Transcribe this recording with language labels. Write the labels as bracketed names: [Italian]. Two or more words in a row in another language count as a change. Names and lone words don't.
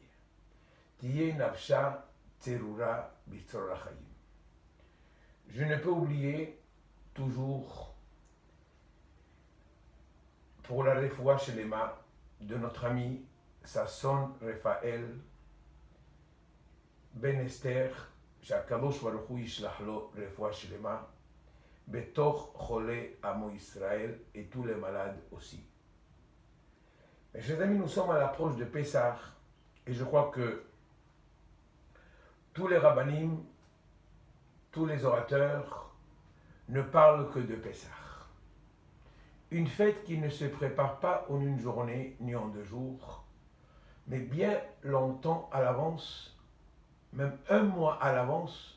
[Hebrew] תהי נפשה צרורה בצרור החיים. [French] Je ne peux oublier toujours pour la [Hebrew] רפואה שלמה [French] de notre ami Sasson Raphaël Ben Esther, [Hebrew] שהקדוש ברוך הוא ישלח לו רפואה שלמה, בתוך חולי עמו ישראל, [French] et tous les malades aussi. Mes chers amis, nous sommes à l'approche de Pessah, et je crois que tous les rabbinim, tous les orateurs ne parlent que de Pessah. Une fête qui ne se prépare pas en une journée ni en 2 jours, mais bien longtemps à l'avance, même 1 mois à l'avance.